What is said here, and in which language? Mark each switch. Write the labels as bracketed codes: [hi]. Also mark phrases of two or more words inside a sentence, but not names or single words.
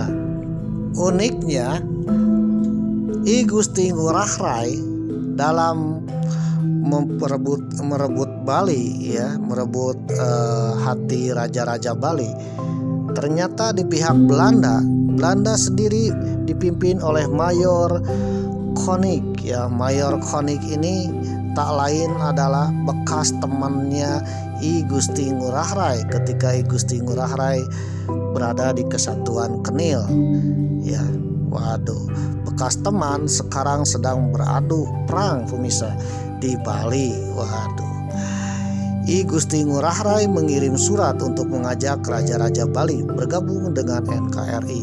[id] Uniknya, I Gusti Ngurah Rai dalam merebut Bali, ya, merebut hati raja-raja Bali, ternyata di pihak Belanda sendiri dipimpin oleh Mayor Konig, ya. Mayor Konig ini tak lain adalah bekas temannya I Gusti Ngurah Rai ketika I Gusti Ngurah Rai berada di Kesatuan Kenil, ya. Waduh, bekas teman sekarang sedang beradu perang, pemirsa, di Bali. Waduh. I Gusti Ngurah Rai mengirim surat untuk mengajak raja-raja Bali bergabung dengan NKRI.